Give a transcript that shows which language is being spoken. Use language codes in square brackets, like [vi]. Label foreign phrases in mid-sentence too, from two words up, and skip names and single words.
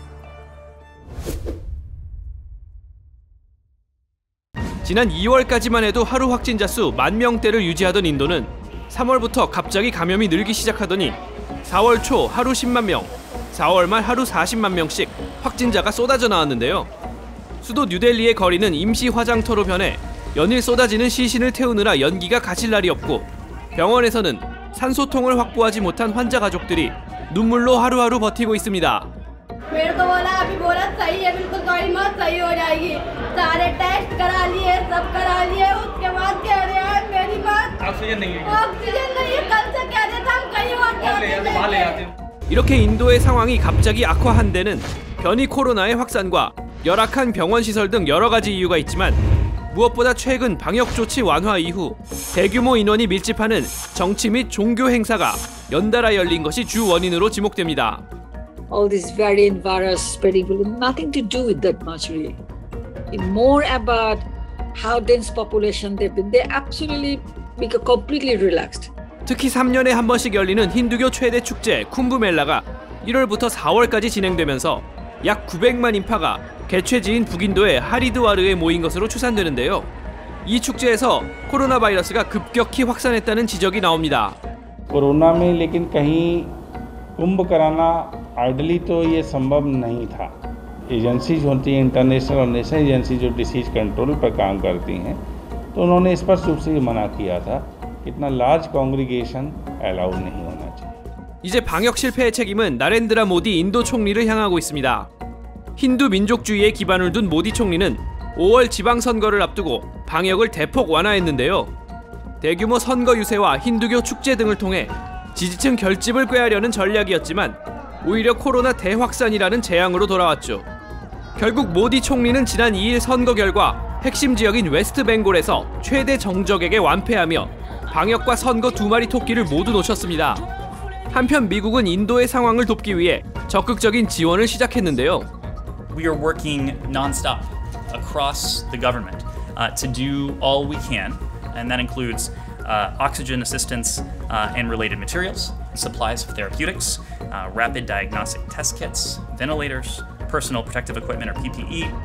[ko] 지난 2월까지만 해도 하루 확진자 수 10,000대를 유지하던 인도는 3월부터 갑자기 감염이 늘기 시작하더니 4월 초 하루 10만 명, 4월 말 하루 40만 명씩 확진자가 쏟아져 나왔는데요. 수도 뉴델리의 거리는 임시 화장터로 변해 연일 쏟아지는 시신을 태우느라 연기가 가실 날이 없고 병원에서는 산소통을 확보하지 못한 환자 가족들이 눈물로 하루하루 버티고 있습니다. [hi] मेरे को बोला अभी बोला सही है बिल्कुल दवाई मत सही हो जाएगी सारे टेस्ट करा लिए सब करा लिए उसके बाद कह रहे हैं मेरी बात ऑक्सीजन नहीं है कल से कह रहे थे हम कहीं और [ko] 이렇게 인도의 상황이 갑자기 악화한 데는 변이 코로나의 확산과 열악한 병원 시설 등 여러 가지 이유가 있지만 무엇보다 최근 방역 조치 완화 이후 대규모 인원이 밀집하는 정치 및 종교 행사가 연달아 열린 것이 주 원인으로 지목됩니다. [en] All this variant virus spreading will have nothing to do with that much really. It's more about how dense population they've been. They absolutely become completely relaxed. [ko] 특히 3년에 한 번씩 열리는 힌두교 최대 축제 쿰브멜라가 1월부터 4월까지 진행되면서 약 900만 인파가 개최지인 북인도의 하리드와르에 모인 것으로 추산되는데요. 이 축제에서 코로나 바이러스가 급격히 확산했다는 지적이 나옵니다. [hi] कोरोना में लेकिन कहीं कुंभ कराना आइडली तो ये संभव नहीं था। एजेंसीज होती हैं इंटरनेशनल और नेशनल एजेंसी जो [en] disease control [hi] पर काम करती हैं तो उन्होंने स्पष्ट रूप से ये मना किया था कि इतना [en] large congregation allowed [hi] नहीं होना चाहिए। [ko] 이제 방역 실패의 책임은 나렌드라 모디 인도 총리를 향하고 있습니다. 힌두 민족주의에 기반을 둔 모디 총리는 5월 지방선거를 앞두고 방역을 대폭 완화했는데요. 대규모 선거 유세와 힌두교 축제 등을 통해 지지층 결집을 꾀하려는 전략이었지만 오히려 코로나 대확산이라는 재앙으로 돌아왔죠. 결국 모디 총리는 지난 2일 선거 결과 핵심 지역인 웨스트 벵골에서 최대 정적에게 완패하며 방역과 선거 두 마리 토끼를 모두 놓쳤습니다. 한편 미국은 인도의 상황을 돕기 위해 적극적인 지원을 시작했는데요. [en] We are working non-stop across the government to do all we can, and that includes oxygen assistance and related materials, supplies of therapeutics, rapid diagnostic test kits, ventilators, personal protective equipment or PPE.